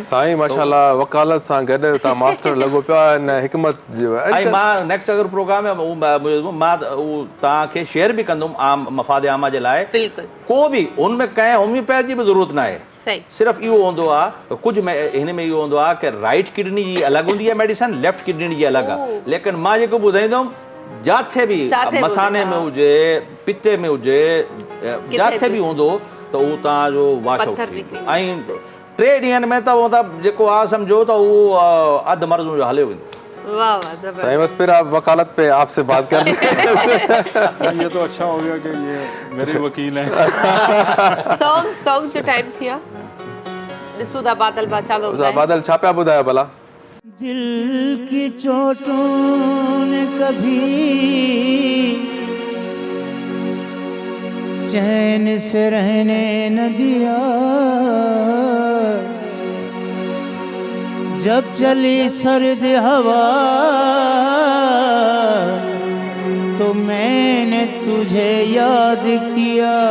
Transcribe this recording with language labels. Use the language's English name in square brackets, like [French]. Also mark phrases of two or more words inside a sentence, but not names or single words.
[Sindhi] साईं माशाअल्लाह वकालत सां गॾु तव्हां मास्टर लॻो पिया आहिनि हिकमत जो। ऐं मां नेक्स्ट अगरि प्रोग्राम में मां उहो तव्हांखे शेयर बि कंदुमि आम मफ़ाद आमा जे लाइ। को बि हुनमें कंहिं होम्योपैथ जी बि ज़रूरत न आहे। सिर्फ़ु इहो हूंदो आहे, कुझु में हिन में इहो हूंदो आहे कि [English] राइट किडनी [Sindhi] जी अलॻि हूंदी आहे मेडिसन, [English] लेफ्ट किडनी [Sindhi] जी अलॻि आहे। लेकिन मां जेको ॿुधाईंदुमि जिथे बि मसाने में हुजे, पिते में हुजे, जिथे बि हूंदो त उहो तव्हांजो [English] वॉश आउट [Sindhi] थींदो। ऐं 3 ॾींहंनि में त मतिलबु जेको आहे सम्झो त उहो अधु मर्ज़ जो हलियो वेंदो। वाह वाह, [Hindi] सही बस फिर आप वकालत पे आपसे बात कर ये तो अच्छा हो गया कि ये मेरे वकील हैं। [Sindhi] सॉन्ग जो टाइम थिया ॾिसो था बादल बादशाह उसा बादल छा पिया ॿुधायो भला? [Hindi] दिल की चोटों ने कभी चैन से रहने न दिया, जब चली सर्द हवा तो मैंने तुझे याद किया।